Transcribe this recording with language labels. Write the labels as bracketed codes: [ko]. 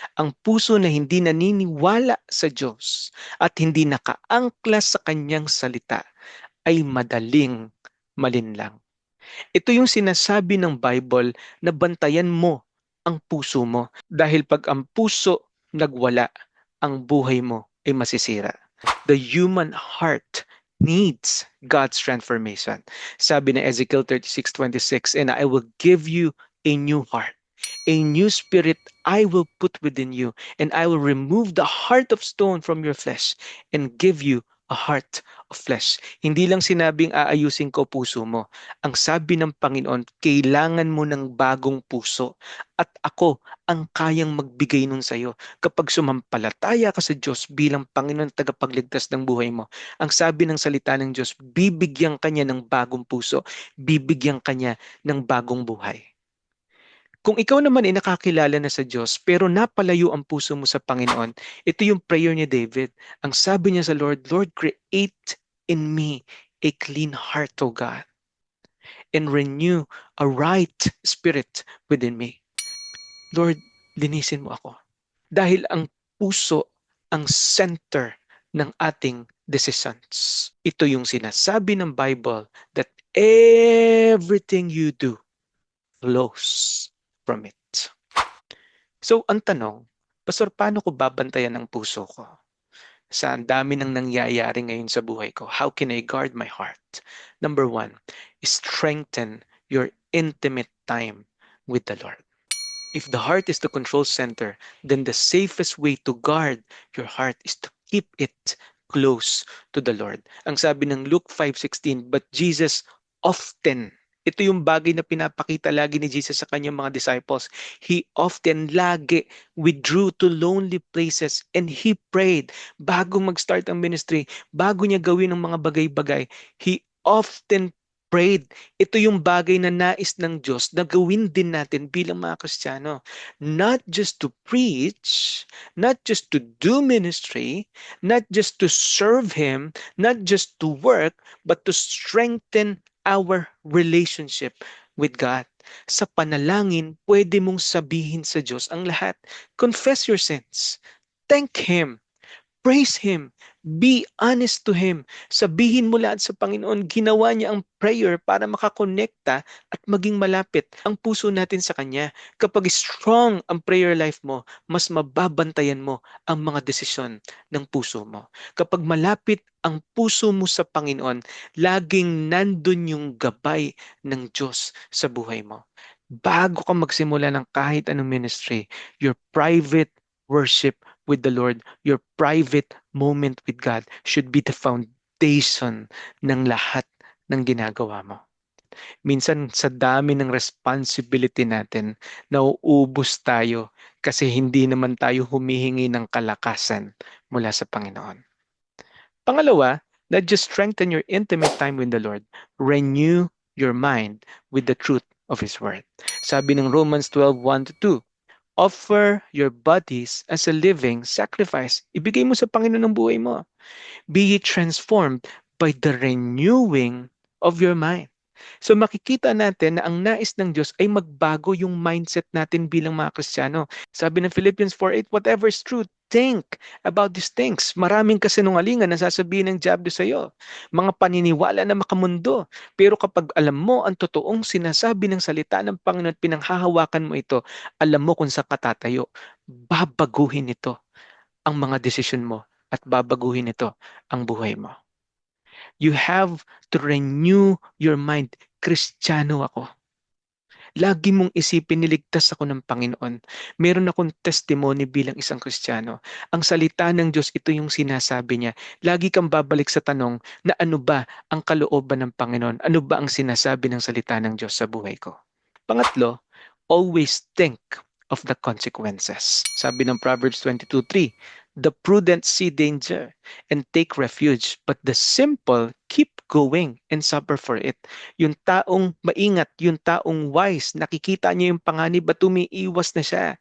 [tl] Ang puso na hindi naniniwala sa Diyos at hindi nakaangkla sa kanyang salita ay madaling malinlang. Ito yung sinasabi ng Bible na bantayan mo ang puso mo. Dahil pag ang puso nagwala, ang buhay mo ay masisira. [en] The human heart needs God's transformation. [tl] Sabi na [en] Ezekiel 36:26, and I will give you a new heart. A new spirit I will put within you, and I will remove the heart of stone from your flesh and give you a heart of flesh. [tl] Hindi lang sinabing aayusin ko puso mo. Ang sabi ng Panginoon, kailangan mo ng bagong puso. At ako ang kayang magbigay nun sa'yo kapag sumampalataya ka sa Diyos bilang Panginoon tagapagligtas ng buhay mo. Ang sabi ng salita ng Diyos, bibigyan kanya ng bagong puso. Bibigyan kanya ng bagong buhay. Kung ikaw naman ay nakakilala na sa Diyos pero napalayo ang puso mo sa Panginoon, ito yung prayer ni David. Ang sabi niya sa Lord, [en] Lord, create in me a clean heart, O God, and renew a right spirit within me. [tl] Lord, linisin mo ako. Dahil ang puso ang center ng ating decisions. Ito yung sinasabi ng [en] Bible that everything you do flows from it. [tl] So, ang tanong, Pastor, paano ko babantayan ang puso ko? Sa ang dami ng nangyayari ngayon sa buhay ko, [en] how can I guard my heart? Number one, strengthen your intimate time with the Lord. If the heart is the control center, then the safest way to guard your heart is to keep it close to the Lord. [tl] Ang sabi ng Luke 5:16, [en] but Jesus often, [tl] ito yung bagay na pinapakita lagi ni Jesus sa kanyang mga disciples. [en] He often, lagi, withdrew to lonely places and he prayed. [tl] Bago mag-start ang ministry, bago niya gawin ang mga bagay-bagay, [en] he often prayed. [tl] Ito yung bagay na nais ng Diyos na gawin din natin bilang mga Kristiyano. [en] Not just to preach, not just to do ministry, not just to serve Him, not just to work, but to strengthen our relationship with God. [tl] Sa panalangin, pwede mong sabihin sa Diyos ang lahat. [en] Confess your sins. Thank Him. Praise Him. Be honest to Him. [tl] Sabihin mo lahat sa Panginoon, ginawa niya ang prayer para makakonekta at maging malapit ang puso natin sa Kanya. Kapag strong ang prayer life mo, mas mababantayan mo ang mga desisyon ng puso mo. Kapag malapit ang puso mo sa Panginoon, laging nandun yung gabay ng Diyos sa buhay mo. Bago ka magsimula ng kahit anong ministry, [en] your private worship with the Lord, your private moment with God should be the foundation [tl] ng lahat ng ginagawa mo. Minsan sa dami ng responsibility natin, nauubos tayo kasi hindi naman tayo humihingi ng kalakasan mula sa Panginoon. [en] Pangalawa, not just strengthen your intimate time with the Lord, renew your mind with the truth of His Word. [tl] Sabi ng [en] Romans 12:1-2, offer your bodies as a living sacrifice. [tl] Ibigay mo sa Panginoon ang buhay mo. [en] Be ye transformed by the renewing of your mind. [tl] So makikita natin na ang nais ng Diyos ay magbago yung mindset natin bilang mga Kristiyano. Sabi ng [en] Philippians 4:8, whatever is true, think about these things. [tl] Maraming kasinungalingan na sasabihin ng diablo sa iyo. Mga paniniwala na makamundo. Pero kapag alam mo ang totoong sinasabi ng salita ng Panginoon at pinanghahawakan mo ito, alam mo kung saan katatayo. Babaguhin ito ang mga desisyon mo at babaguhin ito ang buhay mo. [en] You have to renew your mind. [tl] Kristiyano ako. Lagi mong isipin, niligtas ako ng Panginoon. Meron akong testimony bilang isang Kristiyano. Ang salita ng Diyos, ito yung sinasabi niya. Lagi kang babalik sa tanong na ano ba ang kalooban ng Panginoon? Ano ba ang sinasabi ng salita ng Diyos sa buhay ko? [en] Pangatlo, always think of the consequences. Sabi ng Proverbs 22:3, the prudent see danger and take refuge, but the simple keep going and suffer for it. [tl] Yung taong maingat, yung taong wise, nakikita niya yung panganib at umiiwas na siya.